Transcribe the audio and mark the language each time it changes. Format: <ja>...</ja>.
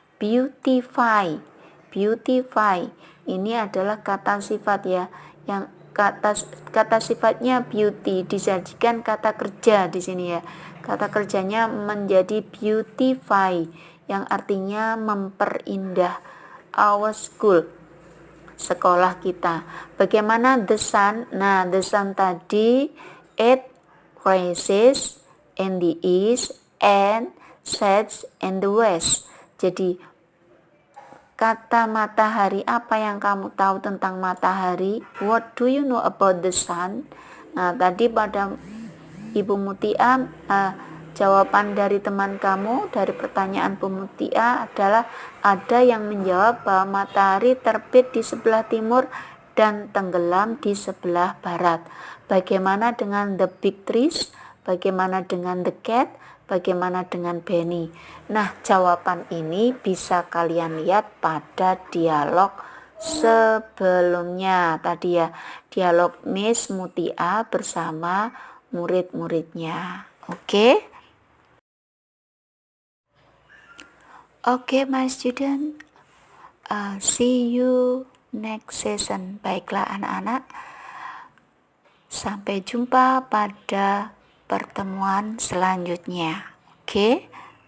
<id>Beautify ini adalah kata sifat ya, yang kata sifatnya beauty disajikan kata kerja di sini ya. Kata kerjanya menjadi beautify yang artinya memperindah. Our school, sekolah kita. Bagaimana the sun?</id> <en>Nah, the sun tadi it rises in the east and sets in the west.</en> <id>Jadi kata matahari, apa yang kamu tahu tentang matahari?</id> <en>What do you know about the sun?</en> <id>Nah, tadi pada Ibu Mutia, jawaban dari teman kamu dari pertanyaan Bu Mutia adalah ada yang menjawab bahwa matahari terbit di sebelah timur dan tenggelam di sebelah barat. Bagaimana dengan the big trees? Bagaimana dengan the cat? Bagaimana dengan Benny? Nah, jawaban ini bisa kalian lihat pada dialog sebelumnya tadi ya, dialog Miss Mutia bersama murid-muridnya.</id> <en>Oke, my student, see you next session.</en> <id>Baiklah anak-anak, sampai jumpa pada pertemuan selanjutnya. Oke.</id>